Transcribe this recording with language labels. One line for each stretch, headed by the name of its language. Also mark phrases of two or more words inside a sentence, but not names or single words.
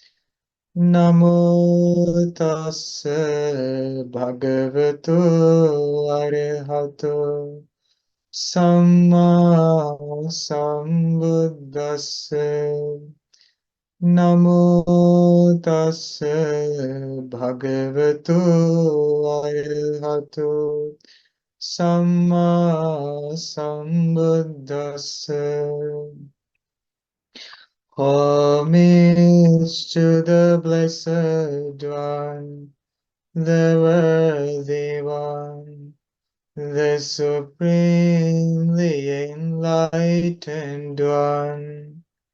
Pali: Namo tassa bhagavatu arahato samma sambuddhassa. Namo tassa bhagavatu arahato samma sambuddhassa.
English: Homage to the Blessed One, the Worthy One, the Supremely Enlightened One.